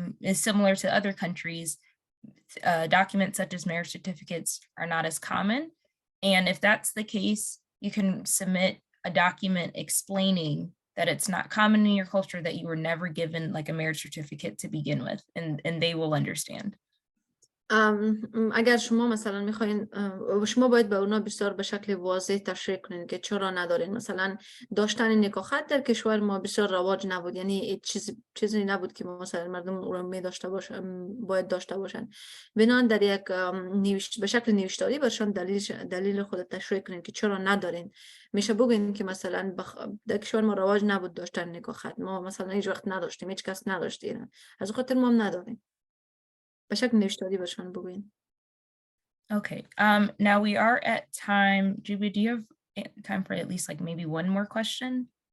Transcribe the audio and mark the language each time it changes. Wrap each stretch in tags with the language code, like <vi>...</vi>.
<en>is similar to other countries. Documents such as marriage certificates are not as common. And if that's the case, you can submit a document explaining that it's not common in your culture, that you were never given like a marriage certificate to begin with, and they will understand.</en> <fa>اگر شما مثلا میخواین، شما باید به اونا بسیار به شکل واضح تشریح کنین که چرا ندارین. مثلا داشتن نکاح خط در کشور ما بسیار رواج نبود، یعنی چیزی نبود که مثلا مردم اون رو می داشته باشن، باید داشته باشن. بنان در یک به شکل نوشتاری برشان دلیل خود تشریح کنین که چرا ندارین. میشه بگین که مثلا در کشور ما رواج نبود داشتن نکاح خط، ما مثلا هیچ وقت نداشتیم، هیچ کس نداشتیم، از خاطر ما هم نداریم. بشک نوشتاری برشان بگوین.</fa> <en>Okay. Now we are at time. Juby, do you have time for at least like maybe one more question?</en>